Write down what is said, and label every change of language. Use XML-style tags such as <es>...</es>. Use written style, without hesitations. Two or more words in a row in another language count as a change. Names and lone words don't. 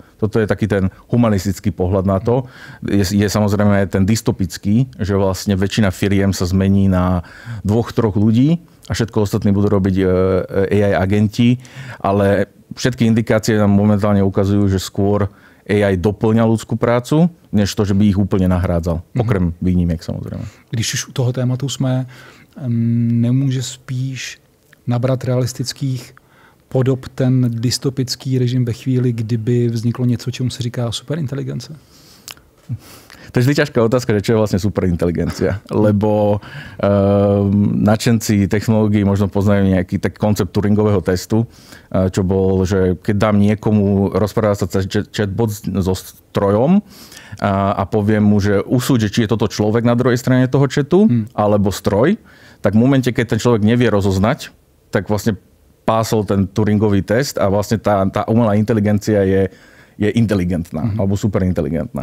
<sk>Toto je taký ten humanistický pohľad na to. Je samozrejme aj ten dystopický, že vlastne väčšina firiem sa zmení na 2-3 ľudí a všetko ostatní budú robiť AI agenti, ale všetky indikácie nám momentálne ukazujú, že skôr AI doplňa ľudskú prácu, než to, že by ich úplne nahrádzal. Okrem výnimiek samozrejme.</sk> <cs>Když už u toho tématu jsme, nemůže spíš nabrat realistických podob ten dystopický režim ve chvíli, kdyby vzniklo něco, čemu se říká superinteligence?</cs> <sk>To je vždy ťažká otázka, že čo je vlastne superinteligencia. Lebo nadšenci technológií možno poznajú nejaký tak koncept Turingového testu, čo bol, že keď dám niekomu rozprávať sa chatbot so strojom a poviem mu, že usúď, či je toto človek na druhej strane toho chatu, alebo stroj, tak v momente, keď ten človek nevie rozoznať, tak vlastne pásol ten Turingový test a vlastne tá umelá inteligencia je inteligentná, alebo superinteligentná.</sk>